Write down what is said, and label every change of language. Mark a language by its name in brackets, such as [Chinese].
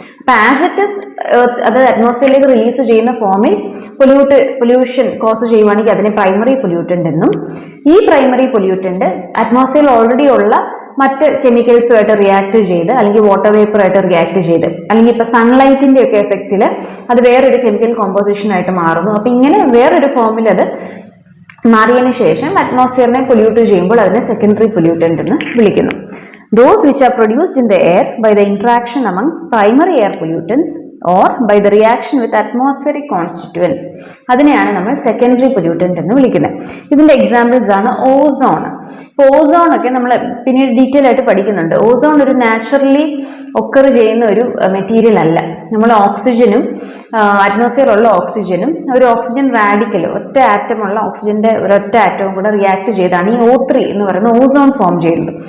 [Malayalam] അപ്പൊ [English] as it is [Malayalam] അത് അറ്റ്മോസ്ഫിയറിലേക്ക് release ചെയ്യുന്ന ഫോമിൽ പൊല്യൂഷൻ കോസ് ചെയ്യുവാണെങ്കിൽ അതിനെ പ്രൈമറി പൊല്യൂട്ടന്റ് എന്നും, ഈ പ്രൈമറി പൊല്യൂട്ടന്റ് അറ്റ്മോസ്ഫിയറിൽ ഓൾറെഡി ഉള്ള മറ്റ് കെമിക്കൽസുമായിട്ട് റിയാക്ട് ചെയ്ത്, അല്ലെങ്കിൽ വാട്ടർ വേപ്പറായിട്ട് റിയാക്ട് ചെയ്ത്, അല്ലെങ്കിൽ ഇപ്പൊ സൺലൈറ്റിന്റെ ഒക്കെ എഫക്റ്റിൽ അത് വേറൊരു കെമിക്കൽ കോമ്പോസിഷൻ ആയിട്ട് മാറുന്നു. അപ്പൊ ഇങ്ങനെ വേറൊരു ഫോമിൽ അത് മാറിയതിനു ശേഷം അറ്റ്മോസ്ഫിയറിനെ പൊല്യൂട്ട് ചെയ്യുമ്പോൾ അതിനെ സെക്കൻഡറി പൊല്യൂട്ടന്റ് എന്ന് വിളിക്കുന്നു. [English] Those which are produced in the air by the interaction among primary air pollutants or by the reaction with atmospheric constituents, [Malayalam] അതിനെയാണ് നമ്മൾ സെക്കൻഡറി പൊല്യൂട്ടന്റ് എന്ന് വിളിക്കുന്നത്. ഇതിന്റെ എക്സാമ്പിൾസ് ആണ് ഓസോൺ. ഓസോൺ ഒക്കെ നമ്മൾ പിന്നീട് ഡീറ്റെയിൽ ആയിട്ട് പഠിക്കുന്നുണ്ട്. ഓസോൺ ഒരു നാച്ചുറലി ഒക്കർ ചെയ്യുന്ന ഒരു മെറ്റീരിയൽ അല്ല. നമ്മൾ ഓക്സിജനും അറ്റ്മോസ്ഫിയറിലുള്ള ഓക്സിജനും ഒരു ഓക്സിജൻ റാഡിക്കൽ ഒറ്റ ആറ്റമുള്ള ഓക്സിജന്റെ ഒരൊറ്റ ആറ്റവും കൂടെ റിയാക്ട് ചെയ്താണ് ഈ O3 എന്ന് പറയുന്ന ഓസോൺ ഫോം ചെയ്യുന്നത്.